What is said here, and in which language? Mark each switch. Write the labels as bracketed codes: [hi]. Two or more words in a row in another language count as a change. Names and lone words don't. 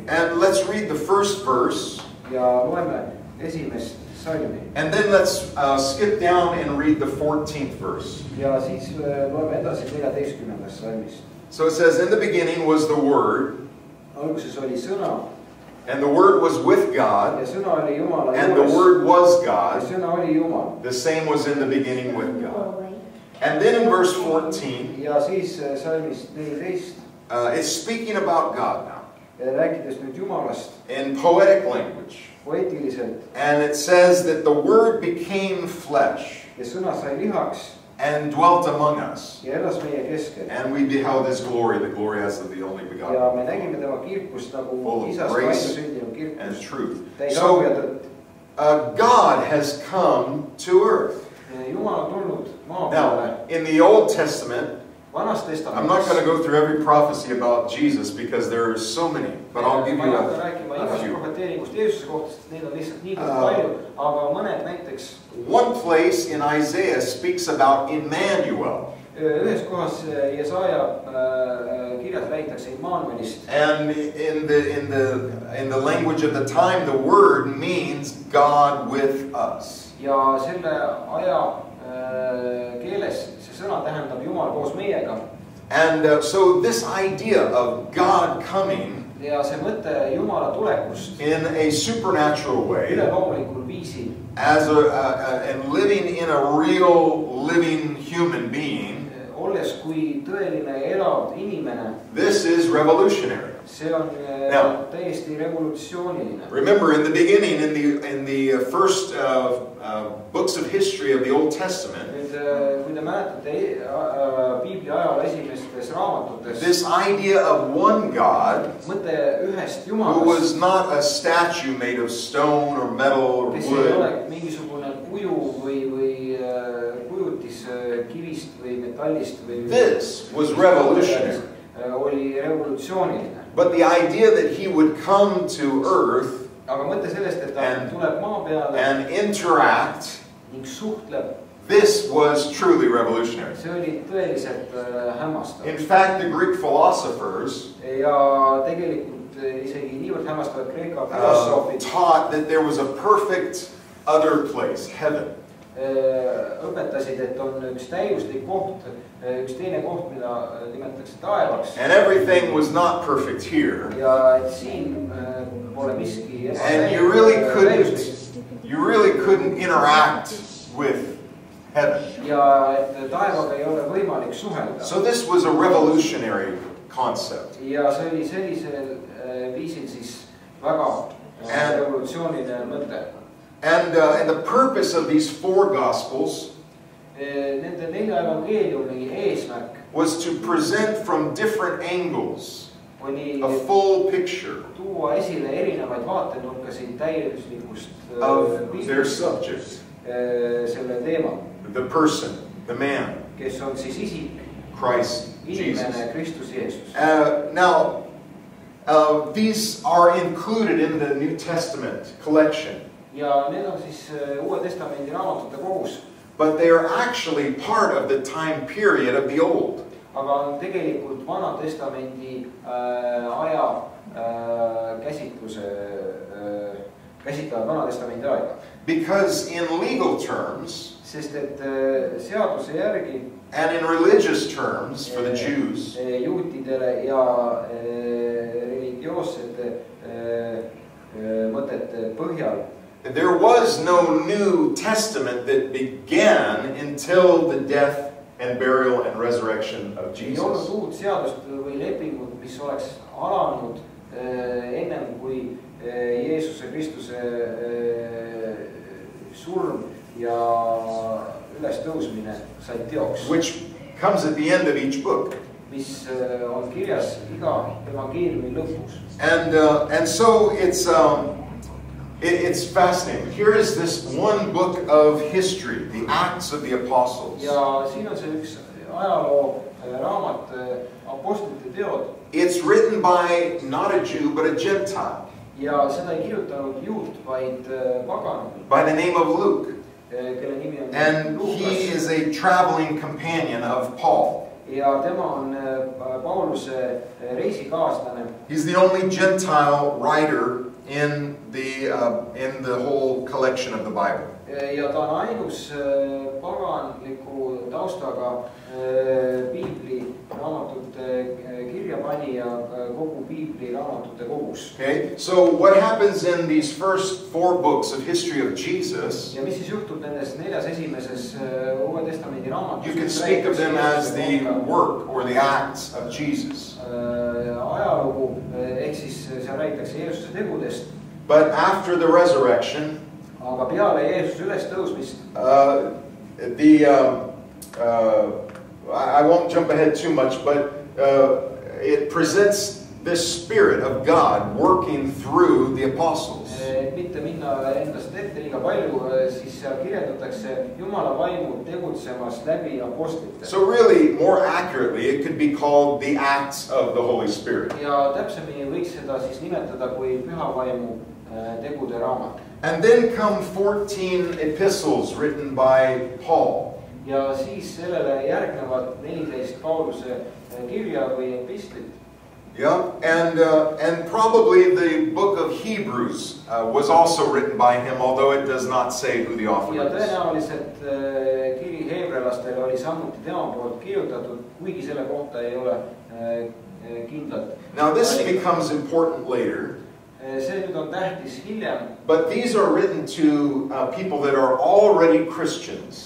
[en] And let's read the first verse. [et] Ja loeme esimest salmi. [en] And then let's skip down and read the 14th verse. [et] Ja siis loeme edasi 14. salmist. [en] So it says, in the beginning was the Word. [et] Alguses oli sõna. [en] And the Word was with God. [et] Ja sõna oli Jumala [en] and the Word was God. [et] Ja sõna oli Jumal. [en] The same was in the beginning with God. And then in verse 14, [et] ja siis salmis 14, [en] it's speaking about God now. [et] Rääkides nüüd Jumalast. [en] In poetic language. [et] Poeetiliselt. [en] And it says that the Word became flesh. [et] Ja sõna sai lihaks. [en] And dwelt among us. [et] Ja elas meie keskel. [en] And we beheld His glory, the glory as of the only begotten. [et] Ja me nägime tema kirkust nagu isast ainsündinud kirkus. [en] And truth. So God has come to earth. [et] Jumal on tulnud maa peale. [en] Now, in the Old Testament, [et] Vanas [en] I'm [et] testamendis. [en] not going to go through every prophecy about Jesus because there are so many, but I'll give you [et] ma ei hakka rääkima [en] a [et] igast [en] few. [et] prohveteeringust Jeesuse kohta, sest neid on lihtsalt nii palju, aga mõned näiteks. [en] One place in Isaiah speaks about Emmanuel. [et] Ühes kohas Jesaja kirjas räägitakse Immanuelist. [en] And in the language of the time, the word means God with us. [et] Ja selle aja keeles see sõna tähendab Jumal koos meiega. [en] And so this idea of God coming [et] Ja see mõte Jumala tulekust [en] in a supernatural way, [et] üleloomulikul viisil, [en] as and living in a real living human being, [et] olles kui tõeline elav inimene, [en] this is revolutionary. [et] see on täiesti revolutsiooniline. [en] Remember, in the beginning, in the first books of history of the Old Testament, [et] Nüüd, kui te mäletate Piibliajaloo esimestes raamatutes, [en] this idea of one God [et] mõte ühest [en] who [et] Jumalast, [en] was not a statue made of stone or metal or [et] kes ei ole [en] wood, [et] mingisugune kuju või kujutis kivist või metallist või [en] this was revolutionary. [et] oli revolutsiooniline. [en] But the idea that he would come to earth [et] Aga mõte sellest, et ta [en] And- [et] tuleb maa peale [en] and interact, [et] ning suhtleb, [en] this was truly revolutionary. [et] see oli tõeliselt hämmastav. [en] In fact, the Greek philosophers [et] Ja tegelikult isegi niivõrd hämmastavad Kreeka filosoofid [en] taught that there was a perfect other place, heaven. [et] õpetasid, et on üks täiuslik koht, üks teine koht, mida nimetatakse taevaks. [en] And everything was not perfect here. [et] Ja et siin pole miski [en] And you really couldn't interact with heaven. [et] Ja et taevaga ei ole võimalik suhelda. [en] So this was a revolutionary concept. [et] Ja see oli sellisel viisil siis väga revolutsiooniline mõte. [en] And the purpose of these four gospels [et] Nende 4 evangeeliumi eesmärk [en] was to present from different angles [et] oli [en] a full picture [et] tuua esile erinevaid vaatenurkasid täiuslikust [en] of their subject, [et] selle teema, [en] the person, the man, [et] kes on siis isik, [en] Christ Jesus. [et] inimene, Kristus Jeesus. [en] Now, these are included in the New Testament collection. [et] Ja need on siis Uue Testamendi raamatute kogus. [en] But they are actually part of the time period of the Old. [et] Aga on tegelikult Vana Testamendi aja käsitlevad Vana Testamendi aega. [en] Because in legal terms, [et] Sest et seaduse järgi [en] and in religious terms for the Jews, [et] juutidele ja religioossete mõtete põhjal [en] there was no New Testament that began until the death and burial and resurrection of [et] ei olnud [en] Jesus. [et] uut seadust või lepingut, mis oleks alanud ennem kui Jeesuse Kristuse surm ja ülestõusmine said teoks. [en] Which comes at the end of each book. [et] Mis on kirjas iga evangeeliumi lõpus. [en] And so it's fascinating. Here is this one book of history, the Acts of the Apostles. [et] Ja siin on see üks ajaloo raamat, apostlite teod. [en] It's written by not a Jew, but a Gentile. [et] Ja seda ei kirjutanud juut, vaid pagan. [en] By the name of Luke. [et] Kelle nimi on [en] And he is a traveling companion of Paul. [et] Ja tema on Pauluse reisikaaslane. [en] He's the only Gentile writer in the whole collection of the Bible. [et] Ja ta on ainus paganliku taustaga piibli raamatute kirjapanija kogu piibli raamatute kogus. [en] Okay, so what happens in these first 4 books of history of Jesus? [et] Ja mis siis juhtub nendes 4 esimeses Uue Testamendi raamatus? [en] You can speak of them as the work or the acts of Jesus. [et] Ajalugu, ehk siis seal räägitakse Jeesuse tegudest. [en] But after the resurrection, [et] aga peale Jeesuse ülestõusmist, [en] I won't jump ahead too much, but it presents this Spirit of God working through the apostles. [et] Mitte minna endast ette liiga palju, siis seal kirjeldatakse Jumala vaimu tegutsemas läbi apostlite. [en] So really, more accurately, it could be called the Acts of the Holy Spirit. [et] Ja täpsemini võiks seda siis nimetada kui püha vaimu tegude raamat. [en] And then come 14 epistles written by Paul. [et] Ja siis sellele järgnevad 14 Pauluse kirja või epistlit. [en] Yeah, and probably the book of Hebrews was also written by him, although it does not say who the author [et] Ja [en] is. [et] tõenäoliselt kiri heebrealastele oli samuti tema poolt kirjutatud, kuigi selle kohta ei ole kindlalt. [en] Now this becomes important later. [et] See nüüd on tähtis hiljem. [en] But these are written to people that are already Christians.